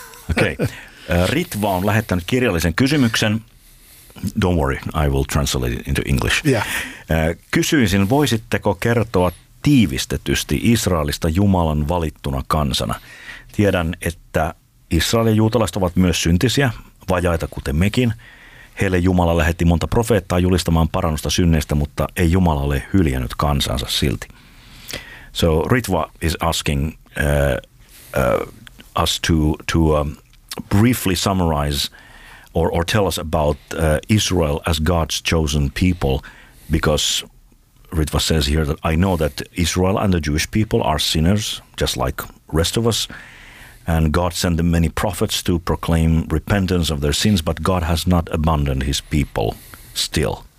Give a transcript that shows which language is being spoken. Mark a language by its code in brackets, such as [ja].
[fi] Okay, Ritva on lähettänyt kirjallisen kysymyksen. [en] Don't worry, I will translate it into English. Yeah. [fi] Kysyisin, voisitteko kertoa tiivistetysti Israelista Jumalan valittuna kansana? Tiedän, että Israel ja juutalaiset ovat myös syntisiä, vajaita kuten mekin. Heille Jumala lähetti monta profeettaa julistamaan parannusta synneistä, mutta ei Jumala ole hyljännyt kansansa silti. [en] So Ritva is asking us to briefly summarize or tell us about Israel as God's chosen people, because Ritva says here that I know that Israel and the Jewish people are sinners, just like rest of us, and God sent them many prophets to proclaim repentance of their sins, but God has not abandoned his people still.